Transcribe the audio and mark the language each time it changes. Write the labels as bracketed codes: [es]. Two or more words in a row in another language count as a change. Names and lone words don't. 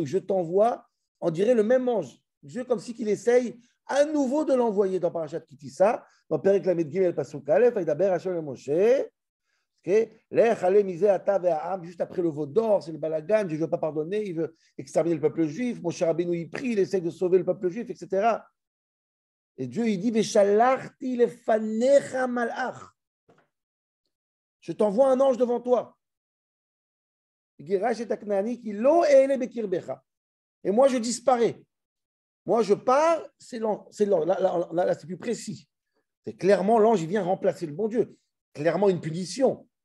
[fr] Je t'envoie, on dirait le même ange. Dieu, comme si qu'il essaye à nouveau de l'envoyer dans [he] פרשת כי תשא, [fr] dans [he] פרק ל"ג פסוק א' וידבר השם אל משה, [fr] juste après le veau d'or, c'est le balagan, Dieu ne veut pas pardonner, il veut exterminer le peuple juif, [he] משה רבנו [fr] il prie, il essaie de sauver le peuple juif, etc. Et Dieu il dit [he] ושלחתי לפניך מלאך. [fr] Je t'envoie un ange devant toi. Et moi je disparais. Moi je pars, là c'est plus précis. C'est clairement l'ange, il vient remplacer le bon Dieu. Clairement une punition.